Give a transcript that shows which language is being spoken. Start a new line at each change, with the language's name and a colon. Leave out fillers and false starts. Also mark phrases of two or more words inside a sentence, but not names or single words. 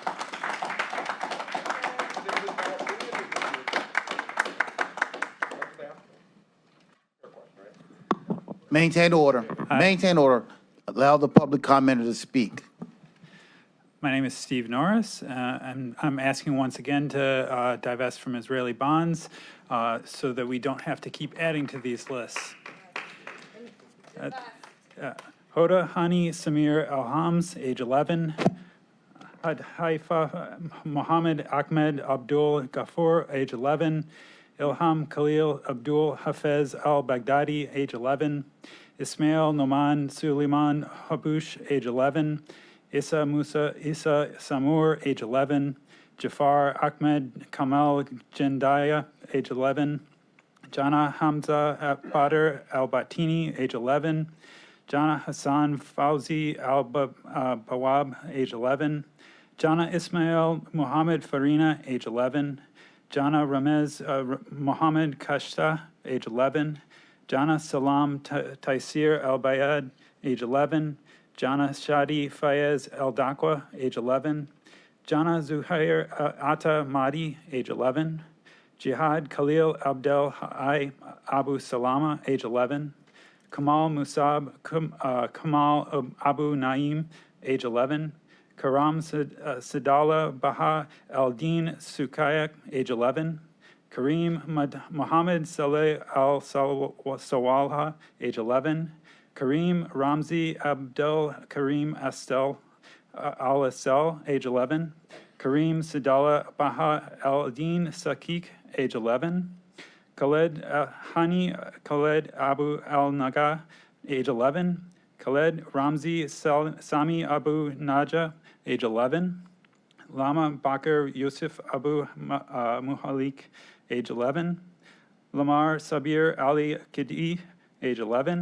English: Maintain order. Maintain order. Allow the public commenter to speak. My name is Steve Norris, and I'm asking once again to divest from Israeli bonds so that we don't have to keep adding to these lists. Hoda Hani Samir Elhams, age 11. Haifa Mohammed Ahmed Abdul Ghafour, age 11. Ilham Khalil Abdul Hafez al-Baghdadi, age 11. Ismail Noman Suleiman Habush, age 11. Issa Musa Issa Samur, age 11. Jafar Ahmed Kamal Jendaya, age 11. Jana Hamza Badr al-Batini, age 11. Jana Hassan Fauzi al-Bawab, age 11. Jana Ismail Muhammad Farina, age 11. Jana Ramez Mohammed Kashta, age 11. Jana Salam Taisir Al-Bayad, age 11. Jana Shadi Fayez El-Dakwa, age 11. Jana Zuhair Atta Mahdi, age 11. Jihad Khalil Abdel Hai Abu Salama, age 11. Kamal Musab Kamal Abu Naim, age 11. Karam Sadala Baha Al-Din Sukayak, age 11. Kareem Mohammed Saleh Al-Sawalha, age 11. Kareem Ramzi Abdel Kareem Astel Al-Asel, age 11. Kareem Sadala Baha Al-Din Sakik, age 11. Khaled Hani Khaled Abu Al-Naga, age 11. Khaled Ramzi Sami Abu Naja, age 11. Lama Bakr Yusuf Abu Muhalik, age 11. Lamar Sabir Ali Kidi, age 11.